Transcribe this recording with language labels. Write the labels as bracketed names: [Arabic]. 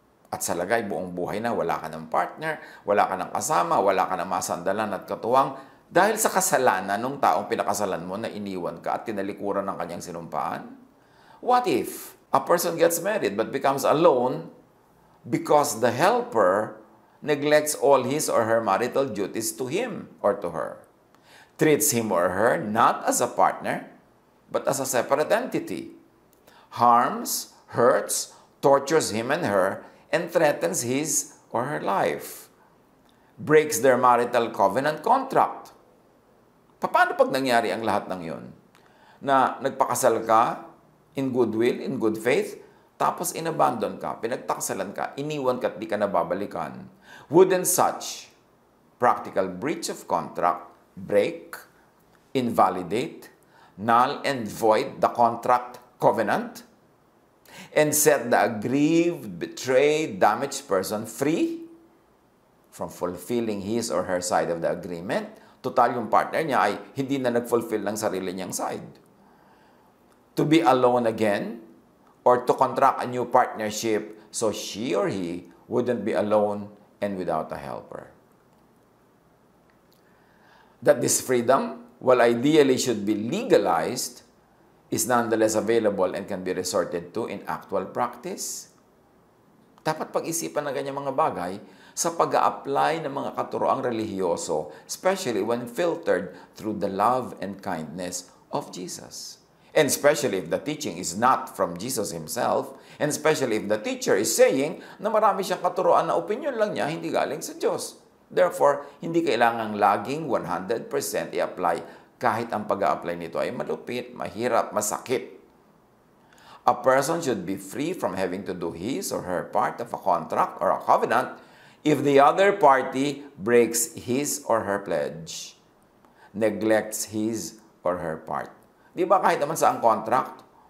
[Filipino] At sa lagay, buong buhay na, wala ka ng partner, wala ka ng kasama, wala ka ng masandalan at katuwang, dahil sa kasalanan ng taong pinakasalan mo na iniwan ka at tinalikuran ng kanyang sinumpaan? [English] What if a person gets married but becomes alone because the helper neglects all his or her marital duties to him or to her, treats him or her not as a partner, but as a separate entity, harms, hurts, tortures him and her, and threatens his or her life, breaks their marital covenant contract? [Filipino] Paano pag nangyari ang lahat ng yun? Na nagpakasal ka [English] in goodwill, in good faith, [Filipino] tapos inabandon ka, pinagtaksalan ka, iniwan ka at di ka nababalikan. [English] Wouldn't such practical breach of contract break, invalidate, null and void the contract covenant, and set the aggrieved, betrayed, damaged person free from fulfilling his or her side of the agreement. [Filipino] Total yung partner niya ay hindi na nag-fulfill ng sarili niyang side. [English] To be alone again, or to contract a new partnership so she or he wouldn't be alone and without a helper. That this freedom, while ideally should be legalized, is nonetheless available and can be resorted to in actual practice. [Filipino] Dapat pag-isipan ng ganyang mga bagay sa pag-a-apply ng mga katuroang relihiyoso, [English] especially when filtered through the love and kindness of Jesus. And especially if the teaching is not from Jesus Himself, and especially if the teacher is saying [Filipino] na marami siyang katuroan na opinion lang niya, hindi galing sa Diyos. Therefore, hindi kailangang laging 100% i-apply kahit ang pag-a-apply nito ay malupit, mahirap, masakit. [English] A person should be free from having to do his or her part of a contract or a covenant if the other party breaks his or her pledge, neglects his or her part. [Filipino] Di ba kahit naman sa ang contract?